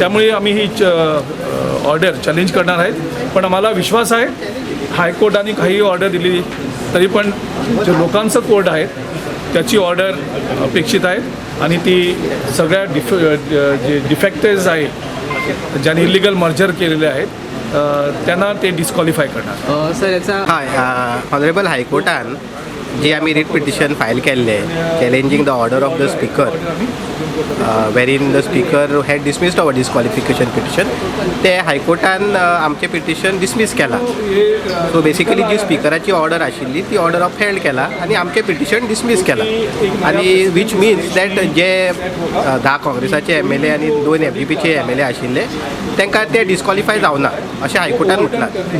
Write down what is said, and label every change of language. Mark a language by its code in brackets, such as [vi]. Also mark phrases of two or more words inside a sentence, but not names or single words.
[mr] त्यामुळे आम्ही ही ऑर्डर चॅलेंज करणार आहेत, पण आम्हाला विश्वास आहे हायकोर्टाने काही ऑर्डर दिली तरी पण जे लोकांचं कोर्ट आहे त्याची ऑर्डर अपेक्षित आहेत आणि ती सगळ्या जे डिफेक्टेज आहेत ज्यांनी [en] illegal merger [mr] केलेले आहेत त्यांना ते डिस्क्वालिफाय करणार. सर याचा [kok] ऑनरेबल हायकोर्टान जी आम्ही [en] writ petition [kok] फायल केल्ले [en] challenging the order of the speaker wherein the speaker had dismissed our disqualification petition, [kok] ते हायकोर्टान आमचे पिटिशन डिसमीस केला. [en] so basically [kok] जी स्पिकराची ऑर्डर आशिल्ली ती ऑर्डर अपहेल्ड केला आणि आमचे पिटिशन डिसमीस केला आणि [en] which means that [kok] जे 10 काँग्रेसाचे MLA आणि 2 FGPचे MLA आशिल्ले तांकां ते डिस्क्वॉलिफाय जावना अशें हायकोर्टान म्हटलां.